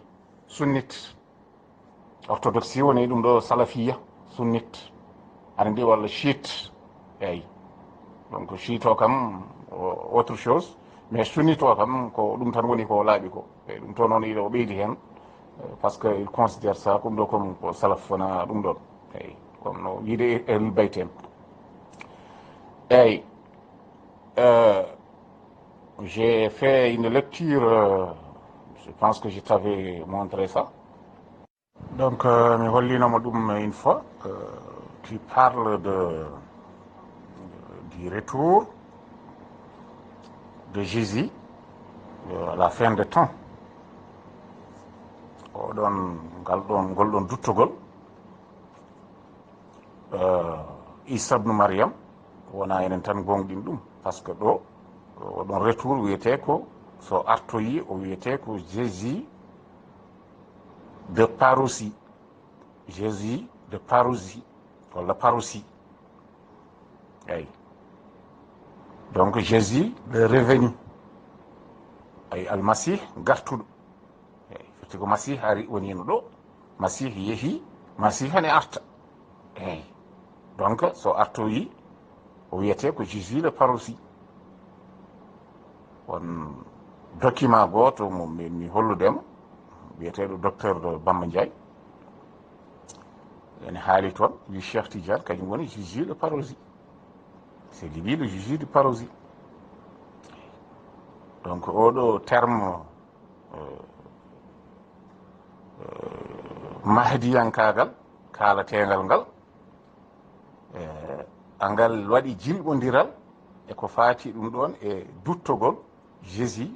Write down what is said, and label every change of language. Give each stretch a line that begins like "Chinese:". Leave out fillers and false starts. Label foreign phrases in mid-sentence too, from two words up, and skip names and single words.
French: sunnite orthodoxie
Fula: woni ɗum ɗo salafiya sunnite aɗa ndi walla chiite eyyi donc chiite o kam
French: autre chose mais sunnite
Fula: o kam ko ɗum tan woni ko laaɓi ko eyyi ɗum to noon iɗo o ɓeydi hen
French: par ce que il considère ça
Fula: ɗum ɗo comme ko salaf wona ɗum ɗon eyyi comme no yiide
Arabic: ehlul bayt
Fula: en
French: eyyi j'ai fait une lecture je pense que je t'avais montré ça donc
Fula: mi hollinoma ɗum
French: une fois qui parle du retour de Jésus à la fin des temps
Fula: ngol ɗon duttugol Isa ibn Maryam wona enen tan gonɗin ɗum
French: par ce que
Fula: ɗo oɗon retour wiyete ko so artoyi o wiyete ko Jésus de parousie walla parousie eyyi donc
French: Jésus le revenu
Fula: ay almasih gartuɗo eyyi firti ko masih ari wonino ɗo masih yeehi masiha ne arta eyyi donc so artoyi o wiyete ko Jésus le parosi won document goto mo mi holludema wiyeteɗo docteur Bamba Ndiaye ene haali toon wi Cheikh Tidiane kañum woni Jésus le parosi
French: c'est lui le Jésus du parosi
Fula: donc oɗo terme mahdiyankagal kaalategal ngal angal waɗi jilɓodiral eko faati ɗum ɗon e duttogol Jésus